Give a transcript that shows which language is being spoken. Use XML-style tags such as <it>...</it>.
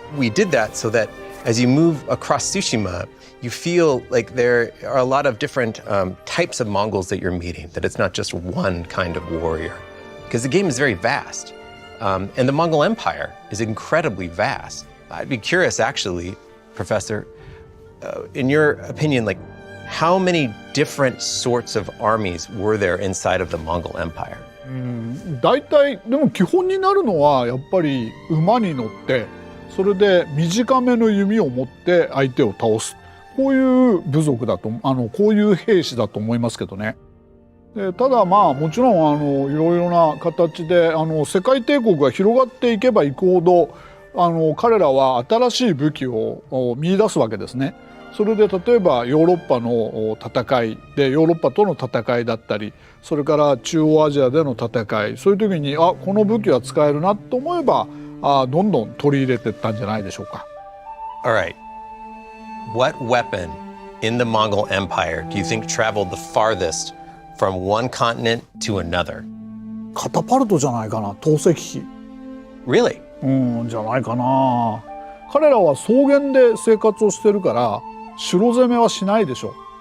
<en>We did that so that as you move across Tsushima, you feel like there are a lot of different types of Mongols that you're meeting, that it's not just one kind of warrior. Because the game is very vast. And the Mongol Empire is incredibly vast. I'd be curious, actually, Professor, in your opinion, like, how many different sorts of armies were there inside of the Mongol Empire?</en> <ja>大体でも基本になるのはやっぱり馬に乗ってそれで短めの弓を持って相手を倒すこういう部族だとこういう兵士だと思いますけどね。ただまあもちろんいろいろな形で世界帝国が広がっていけばいくほど彼らは新しい武器を見出すわけですね。それで例えばヨーロッパの戦いでヨーロッパとの戦いだったりそれから中央アジアでの戦いそういう時にこの武器は使えるなと思えばどんどん取り入れていったんじゃないでしょうか。</ja> <en>All right. What weapon in the Mongol Empire do you think traveled the farthest from one continent to another?</en> <ja>カタパルトじゃないかな。投石機。</ja> <en>Really?</en> <ja>じゃないかな。彼らは草原で生活をしてるから城攻めはしないでしょ。</ja>